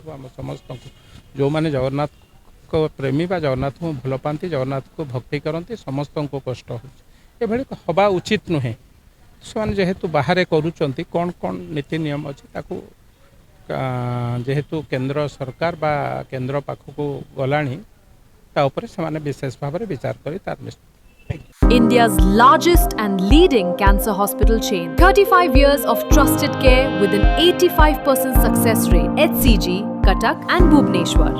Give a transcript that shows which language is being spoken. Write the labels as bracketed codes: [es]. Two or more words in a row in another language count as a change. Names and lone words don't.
[or] ଆମ ସମସ୍ତଙ୍କୁ, ଯେଉଁମାନେ ଜଗନ୍ନାଥଙ୍କ ପ୍ରେମୀ ବା ଜଗନ୍ନାଥଙ୍କୁ ଭଲ ପାଆନ୍ତି, ଜଗନ୍ନାଥଙ୍କୁ ଭକ୍ତି କରନ୍ତି, ସମସ୍ତଙ୍କୁ କଷ୍ଟ ହେଉଛି। ଏଭଳି ହେବା ଉଚିତ ନୁହେଁ। ସେମାନେ ଯେହେତୁ ବାହାରେ କରୁଛନ୍ତି, କ'ଣ କ'ଣ ନୀତି ନିୟମ ଅଛି ତାକୁ ଯେହେତୁ କେନ୍ଦ୍ର ସରକାର ବା କେନ୍ଦ୍ର ପାଖକୁ ଗଲାଣି, ତା ଉପରେ ସେମାନେ ବିଶେଷ ଭାବରେ ବିଚାର କରି ତାର ନିଷ୍ପତ୍ତି। [en] India's largest and leading cancer hospital chain. 35 years of trusted care with an 85% success rate. HCG, Cuttack and Bhubaneswar.